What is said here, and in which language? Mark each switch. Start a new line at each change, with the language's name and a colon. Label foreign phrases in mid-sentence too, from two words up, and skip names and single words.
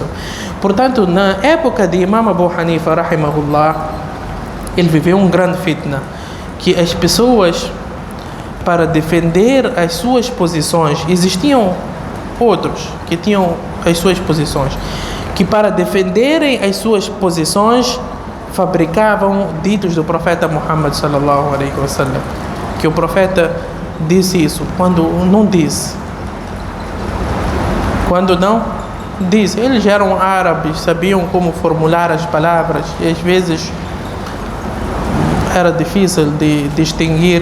Portuguese: Portanto, na época de Imam Abu Hanifa, rahimahullah, ele viveu um grande fitna, que as pessoas, para defender as suas posições, existiam outros que tinham as suas posições, que para defenderem as suas posições fabricavam ditos do profeta Muhammad
Arabic: صلى الله عليه وسلم,
Portuguese: que o profeta disse isso quando não disse. Quando não disse. Eles eram árabes, sabiam como formular as palavras e às vezes era difícil de distinguir.